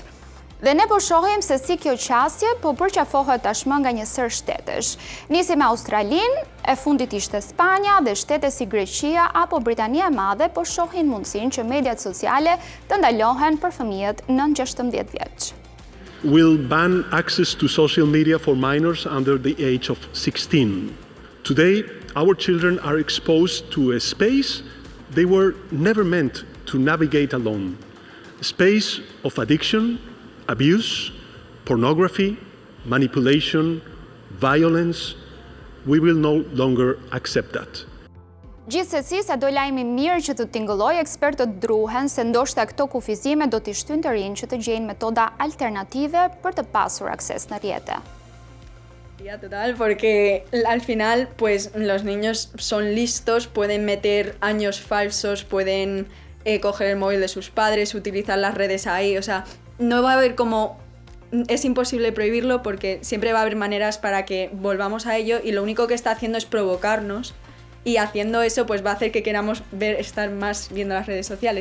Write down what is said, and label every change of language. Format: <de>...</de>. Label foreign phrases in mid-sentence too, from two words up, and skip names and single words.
<sq>Dhe ne po shohim se si kjo qasje po përqafohet tashmë nga një sër shtetesh. Nisi me Australinë, e fundit ishte Spanja dhe shtete si Greqia apo Britania e Madhe po shohin mundësinë që mediat sociale të ndalohen për fëmijët nën 16 vjeç.</sq> <en>Will ban access to social media for minors under the age of 16. Today, our children are exposed to a space they were never meant to navigate alone. A space of addiction, abuse, pornography, manipulation, violence. We will no longer accept that.</en> <sq>Gjithsesi, sa do lajmi mirë që të tingëlloj, ekspertët druhen se ndoshta këto kufizime do t'i shtyjnë të rinj që të gjejnë metoda alternative për të pasur akses në rrjete.</sq> <es>Total, porque al final pues los niños son listos, pueden meter años falsos, pueden coger el móvil de sus padres, utilizar las redes ahí, o sea, no va a haber como... Es imposible prohibirlo porque siempre va a haber maneras para que volvamos a ello y lo único que está haciendo es provocarnos y haciendo eso pues va a hacer que queramos estar más viendo las redes sociales.</es>